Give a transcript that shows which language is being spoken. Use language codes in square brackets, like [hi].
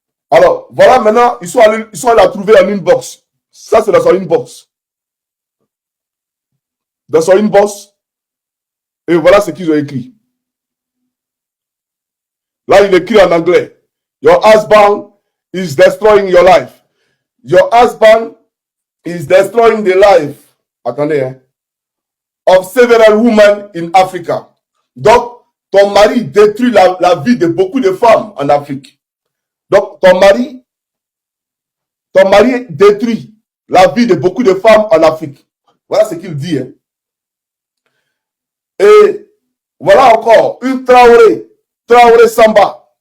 [fr] Alors, voilà maintenant, ils sont allés la trouver en inbox. Ça, c'est dans son inbox. Dans son inbox. Et voilà ce qu'ils ont écrit. Là, il écrit en anglais. [en] Your husband is destroying your life. Your husband is destroying the life. [fr] Attendez, hein. [en] Of several women in Africa. [fr] Donc, ton mari détruit la vie de beaucoup de femmes en Afrique. Donc, ton mari détruit la vie de beaucoup de femmes en Afrique. Voilà ce qu'il dit. Hein. Et voilà encore une Traoré Samba.